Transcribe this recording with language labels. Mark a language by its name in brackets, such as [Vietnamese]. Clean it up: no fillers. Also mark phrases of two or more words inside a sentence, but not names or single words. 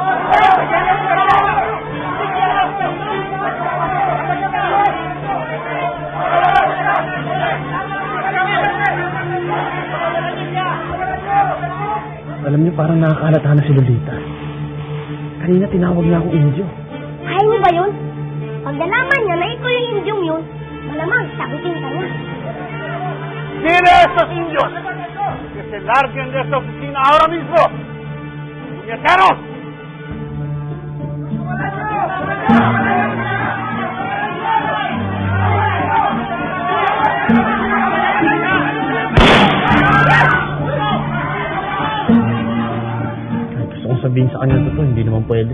[Filipino] Alam niyo, parang nakakalata na si Lolita. Kanina tinawag niya akong Indio. Ayaw mo ba yun? Pag nalaman niya na ikaw yung Indyong yun, malamang sagutin ka niya. [Spanish] ¡Mire a estos indios! ¡Que se larguen de esta oficina ahora mismo! ¡Puñeteros! [Filipino] Gusto kong sabihin sa kanya ito, hindi naman pwede.